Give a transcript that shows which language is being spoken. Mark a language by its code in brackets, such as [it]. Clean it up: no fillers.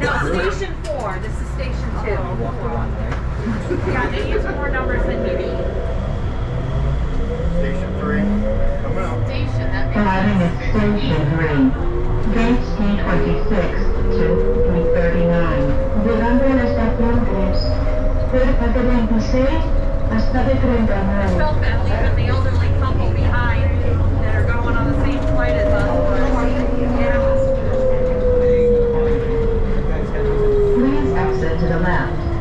[en] No, station 4. This is station 2. Yeah, they use more numbers than you need. Station 3. Coming up. Station, that makes Arriving at Station 3, Gates B26 to B39. [es] Llegando a la estación 3, puertas de 26 hasta de 39. [en] I felt bad leaving the elderly couple behind that are going on the same flight as us. Yeah. Please exit to the left.